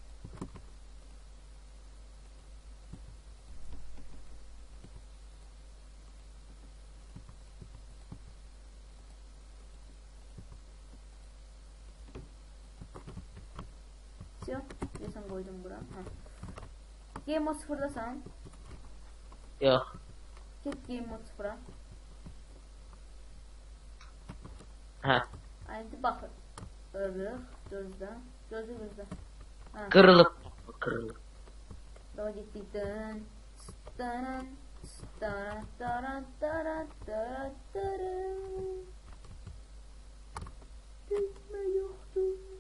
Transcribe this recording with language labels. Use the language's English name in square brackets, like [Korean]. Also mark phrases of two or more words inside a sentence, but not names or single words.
[Azerbaijani] Deyəsən qoydum bura. [English] Game mode [Azerbaijani] 0-dasan? Yox. Get [English] game mode [Azerbaijani] 0-a. İndi baxır. Gözlə. Qırılıb. Daha getdik. Düşmə yoxdur.